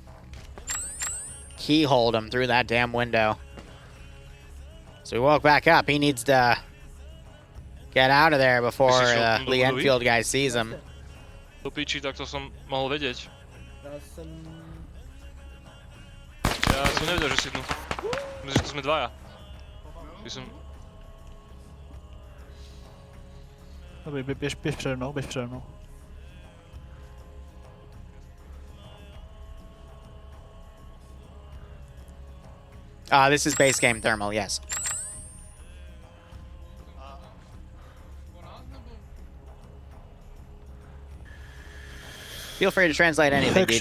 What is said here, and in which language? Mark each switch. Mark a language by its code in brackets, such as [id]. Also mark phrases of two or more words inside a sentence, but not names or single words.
[en] Keyholed him through that damn window. So he woke back up. He needs to get out of there before the Lee Enfield guy sees him. [sk] Do piči, tak to som mohol vedieť. Ja som nevedel, že si tu. Myslím, že tu sme dvaja. By som... [cs] Dobrý, běž přede mnou, běž přede mnou. [en] This is base game thermal, yes. Feel free to translate anything, DJ.